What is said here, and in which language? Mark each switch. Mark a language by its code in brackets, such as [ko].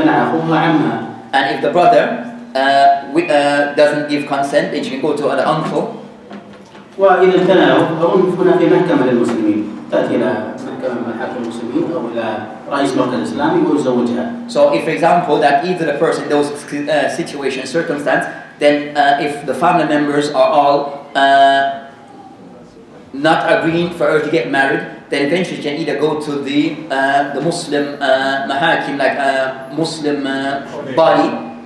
[en] And if the brother doesn't give consent, then she can go to an uncle. [ar] وإذا امتنعوا أظن هنا في محكمة للمسلمين تأتي إلى محكمة من محاكم المسلمين أو إلى رئيس مركز إسلامي ويزوجها. [en] So if for example that either the person in those situation circumstance, then if the family members are all not agreeing for her to get married, then eventually she can either go to the Muslim mahakim, like a Muslim body.